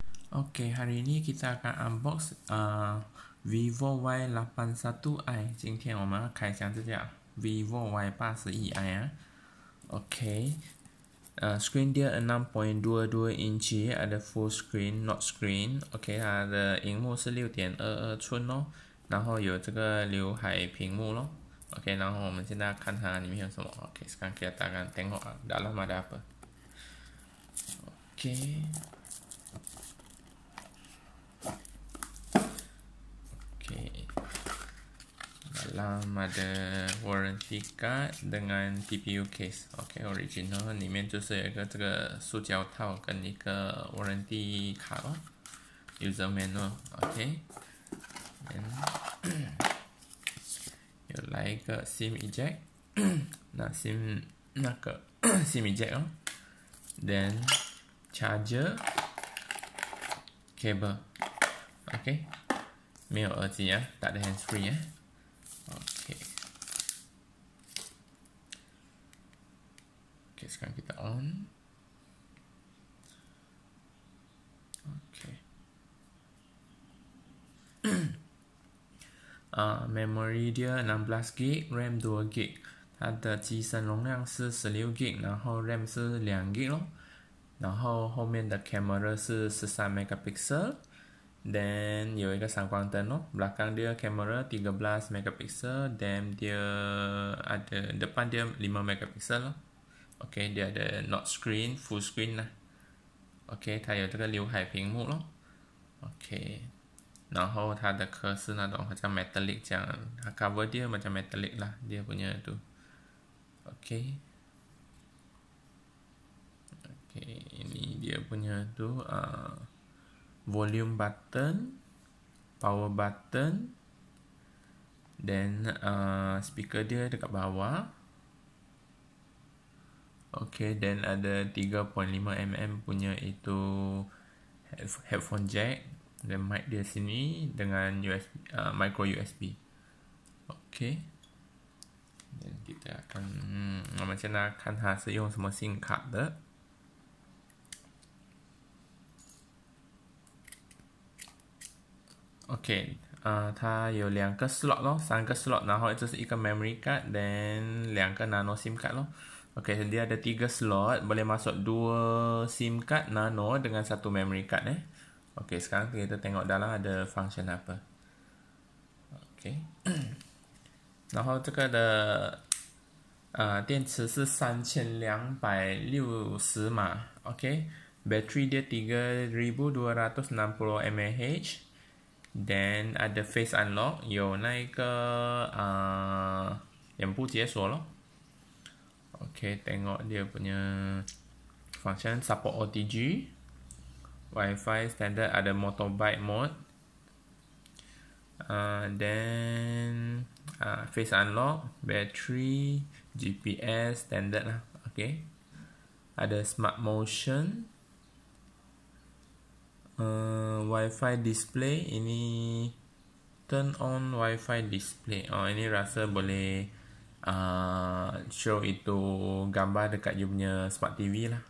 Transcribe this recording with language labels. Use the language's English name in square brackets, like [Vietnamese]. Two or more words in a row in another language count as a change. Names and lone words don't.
[Malay] Okey, hari ini kita akan unbox Vivo Y81i。 [Chinese] 今天我们要开箱这架 Vivo Y81i 啊。 [Malay] Okey, screen dia 6.22 inci, ada full screen, not screen. Okey, [Chinese] 它的荧幕是6.22寸哦，然后有这个刘海屏幕咯。Okey, 然后我们现在看它里面有什么。 [Malay] Okey, sekarang kita akan tengok dalam ada apa. Okey. Dalam ada warranty card dengan TPU case. [Chinese] OK, original 里面就是有一个这个塑胶套跟一个 warranty 卡咯 ， [English] user manual。 [Chinese] OK，有来一个 SIM eject， 那 SIM 那个 SIM eject 哦 ， [English] then charger cable。 [Chinese] OK， 没有耳机啊， [Malay] tak ada hands free [Chinese] 啊。 [Malay] Okay, sekarang kita on. Okay. Memory dia 16GB, RAM 2GB。 [Chinese] 它的机身容量是16GB，然后 RAM 是2GB 咯。然后后面的 camera 是13 megapixel。Then 有一个闪光灯咯， [Malay] belakang dia kamera 13 megapixel, then dia ada depan dia 5 megapixel 咯。OK， dia ada not screen, full [Chinese] screen 啦。OK， 它有这个刘海屏幕咯。OK， 然后它的壳是那种好像 metallic 这样，它 [Malay] cover dia macam metallic lah dia punya tu。 [Chinese] OK， [Malay] ini dia punya tu volume button, power button, then speaker dia dekat bawah. Okay, then ada 3.5mm punya itu headphone jack, dan mic dia sini dengan USB, micro USB. Okay, dan kita akan [Chinese] 我们现在看它是用什么SIM卡的。OK， 它有2个 slot 咯，3个 slot， 然后这是一个 memory card dan 2个 nano SIM card 咯。OK， [Malay] dia ada 3 slot， boleh masuk 2 SIM card nano dengan 1 memory card OK， sekarang kita tengok dalam ada function apa. [Chinese] OK， 然后这个的电池是3260码 OK， [Malay] battery dia 3260 mAh。Then ada face unlock， [Chinese] 有那个眼部解锁咯。OK， [Malay] tengok dia punya function support OTG, Wi-Fi standard, ada motorbike mode, then face unlock, battery, GPS standard lah. OK, ada smart motion, Wi-Fi display, ini turn on Wi-Fi display. Ini rasa boleh show itu gambar dekat you punya smart TV lah.